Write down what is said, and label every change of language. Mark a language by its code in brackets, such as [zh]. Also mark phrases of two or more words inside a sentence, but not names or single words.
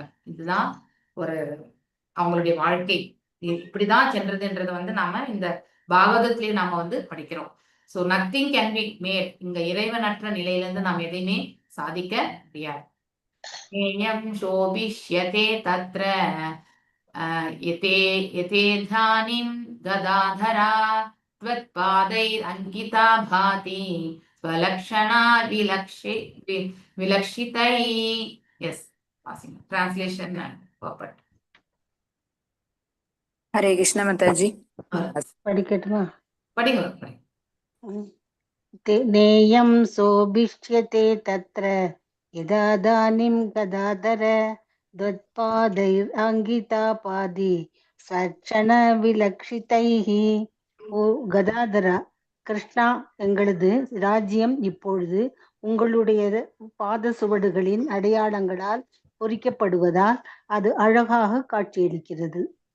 [ta] இதுதான் ஒரு அவங்களுடைய வாழ்க்கை இப்படிதான் சென்றதுன்றதை வந்து நாம இந்த பாகவதத்திலேயே நாம வந்து படிக்கிறோம். [en] so nothing can be made. [ta] இங்க இறைவனற்ற நிலையிலிருந்து நாம் எதையுமே சாதிக்க முடியாது. [sa] शोभिष्यते तत्र यथेदानीं गदाधर त्वत्पादैः अंकिता भाति स्वलक्षणा विलक्षितैः. [en] yes, translation and purport. [sa] हरे कृष्ण माताजी. [ta] படிக்கட்டுமா? படிங்க. [sa] नेयं शोभिष्यते तत्र यथेदानीं गदाधर त्वत्पादैः अंकिता भाति स्वलक्षणविलक्षितैः. [ta] ஓ கதாதரா, கிருஷ்ணா, எங்களது ராஜ்யம் இப்பொழுது உங்களுடைய பாத சுவடுகளின் அடையாளங்களால் பொறிக்கப்படுவதால் அது அழகாக காட்சியளிக்கிறது.